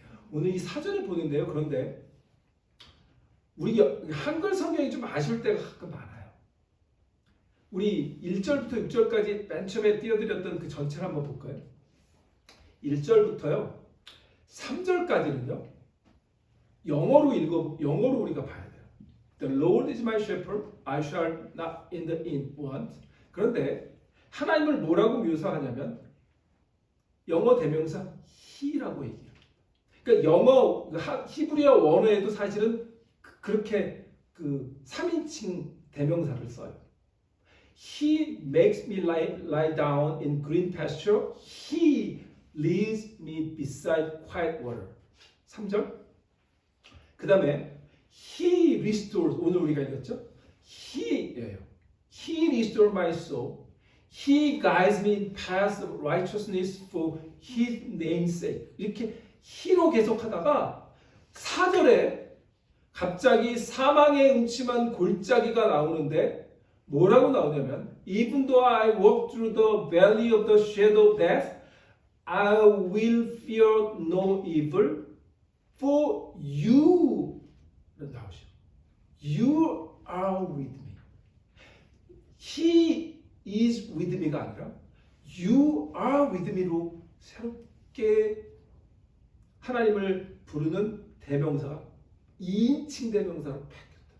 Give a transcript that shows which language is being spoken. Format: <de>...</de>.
<ko>오늘 이 사전을 보는데요. 그런데 우리 한글 성경이 좀 아쉬울 때가 가끔 많아요. 우리 1절부터 6절까지 맨 처음에 띄워드렸던 그 전체를 한번 볼까요? 1절부터요 3절까지는요 영어로 우리가 봐야 돼요.</ko> <en>The Lord is my shepherd, I shall not in the inn want.</en> <ko>그런데 하나님을 뭐라고 묘사하냐면 영어 대명사 he라고 얘기해요. 그러니까 히브리어 원어에도 사실은 그렇게 3인칭 대명사를 써요.</ko> <en>He makes me lie down in green pasture. He leads me beside quiet water.</en> <ko>3절. 그 다음에</ko> <en>He restores.</en> <ko>오늘 우리가 읽었죠? He예요.</ko> <en>He restores my soul.</en> <ko>He guides me in paths of righteousness for His name's sake. 이렇게 He로 계속하다가 4절에 갑자기 사망의 음침한 골짜기가 나오는데 뭐라고 나오냐면</ko> <en>Even though I walk through the valley of the shadow of death, I will fear no evil, for you</en> <ko>나오죠. You are with me.</ko> <en>He is with me</en> <ko>가 아니라</ko> <en>You are with me</en> <ko>로 새롭게 하나님을 부르는 대명사가 2인칭 대명사로 바뀌었다.</ko>